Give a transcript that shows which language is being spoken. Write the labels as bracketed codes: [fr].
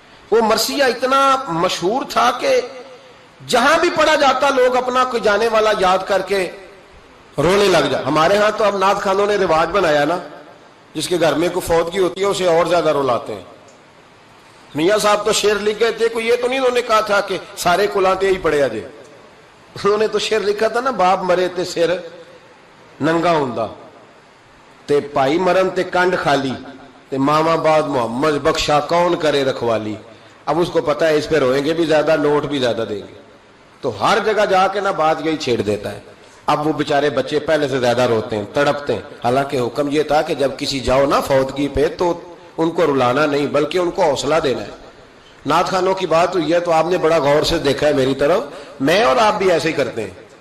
[ur] وہ مرثیہ اتنا مشہور تھا کہ جہاں بھی پڑھا جاتا لوگ اپنا کوئی جانے والا یاد کر کے رونے لگ جا. ہمارے ہاں تو اب نعت خانوں نے رواج بنایا نا، جس کے گھر میں کوئی فوتگی ہوتی ہے اسے اور زیادہ رلاتے ہیں. میاں صاحب تو شعر لکھ گئے تھے، کوئی یہ تو نہیں انہوں نے کہا تھا کہ سارے کلاتے ہی پڑے اجے. انہوں نے تو شعر لکھا تھا نا، [pa] باپ مرے تے سر ننگا ہوندا تے پائی مرن تے کنڈ خالی تے ماما بعد محمد بخشا کون کرے رکھوالی. [ur] اب اس کو پتا ہے اس پہ روئیں گے بھی زیادہ، نوٹ بھی زیادہ دیں گے، تو ہر جگہ جا کے نا بات یہی چھیڑ دیتا ہے. اب وہ بیچارے بچے پہلے سے زیادہ روتے ہیں، تڑپتے ہیں. حالانکہ حکم یہ تھا کہ جب کسی جاؤ نا فوتگی پہ تو ان کو رلانا نہیں بلکہ ان کو حوصلہ دینا ہے. نعت خانوں کی بات ہوئی ہے تو آپ نے بڑا غور سے دیکھا ہے میری طرف، میں اور آپ بھی ایسے ہی کرتے ہیں.